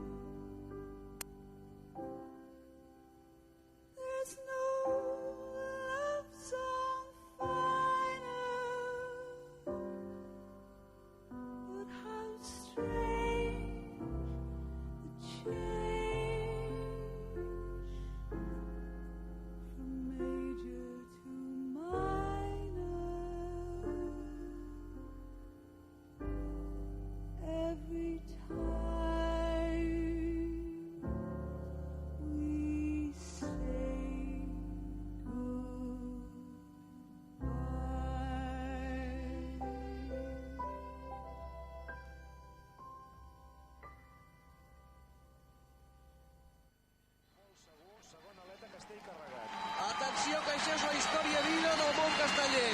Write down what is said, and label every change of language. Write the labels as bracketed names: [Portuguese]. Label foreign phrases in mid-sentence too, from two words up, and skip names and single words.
[English] There's no love song finer, but how strange the change from major to minor. Every time we say [Catalan] Segon aleta, castell carregat. Atenció, que això és la història viva del món casteller.